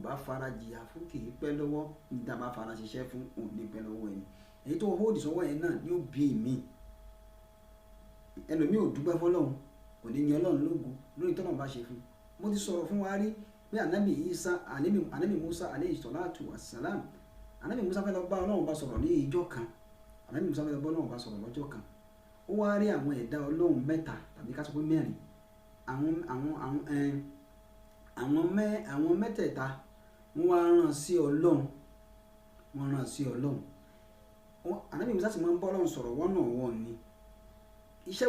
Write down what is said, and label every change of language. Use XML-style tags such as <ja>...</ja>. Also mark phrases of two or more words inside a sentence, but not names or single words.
<yo>bá fara jìyà fún kì í pẹ́ lọ́wọ́ níta bá fara ṣiṣẹ́ fún òun ní pẹ́ lọ́wọ́ ẹni èyí tó hold sọ́wọ́ yẹn náà yóò bí mi ẹlòmíì ò dúpẹ́ fọ́lọ́run kò ní yan Ọlọ́run lógo lórí tọ́nà bá ṣe fún mo ti sọ̀rọ̀ fún wa rí pé Ànábì Musa</yo> <ar>عليه الصلاة والسلام</ar> <yo>Ànábì Musa fẹ́ lọ bá Ọlọ́run bá sọ̀rọ̀ ní ìjọ kan Ànábì Musa fẹ́ lọ bá Ọlọ́run bá sọ̀rọ̀ lọ́jọ́ kan ó wá rí àwọn ẹ̀dá Ọlọ́run mẹ́ta tàbí ká sọ pé mẹ́rin àwọn mẹ́tẹ̀ẹ̀ta wọ́n wá rán sí Ọlọ́run Ànábì Musa sì máa ń bá Ọlọ́run sọ̀rọ̀ wọ́n náà wọ́n ni iṣẹ́</yo>